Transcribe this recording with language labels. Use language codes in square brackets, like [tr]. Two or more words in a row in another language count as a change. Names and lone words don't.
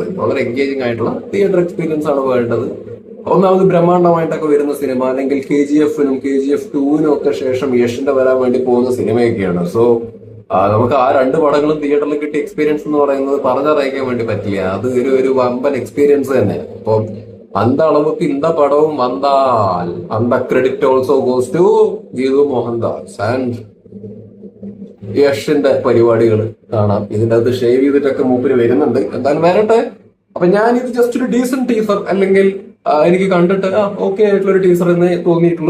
[ml] വളരെ എൻഗേജിങ് ആയിട്ടുള്ള [en] theatre experience [ml] ആണ് വേണ്ടത്. ഒന്നാമത് ബ്രഹ്മാണ്ഡമായിട്ടൊക്കെ വരുന്ന സിനിമ, അല്ലെങ്കിൽ KGF നും KGF 2 ഒക്കെ ശേഷം യഷിന്റെ വരാൻ വേണ്ടി പോകുന്ന സിനിമയൊക്കെയാണ്. സോ നമുക്ക് ആ രണ്ട് പടങ്ങളും തിയേറ്ററിൽ കിട്ടിയ എക്സ്പീരിയൻസ് എന്ന് പറയുന്നത് പറഞ്ഞറിയിക്കാൻ വേണ്ടി പറ്റില്ല. അത് ഒരു വമ്പൻ എക്സ്പീരിയൻസ് തന്നെ. അപ്പൊ [ta] அந்த அளவுக்கு இந்த படம் வந்தால் அந்த [en] credit also goes to Geethu Mohandas and [ml] യഷിന്റെ പരിപാടികൾ കാണാം. ഇതിന്റെ അത് ഷേവ് ചെയ്തിട്ടൊക്കെ മൂപ്പര് വരുന്നുണ്ട്. എന്തായാലും വരട്ടെ. അപ്പൊ ഞാൻ ഇത് ജസ്റ്റ് ഒരു [en] decent teaser, [ml] അല്ലെങ്കിൽ എനിക്ക് കണ്ടിട്ട് ഓക്കെ ആയിട്ടുള്ള ഒരു ടീസർ എന്നേ തോന്നിയിട്ടുള്ളൂ.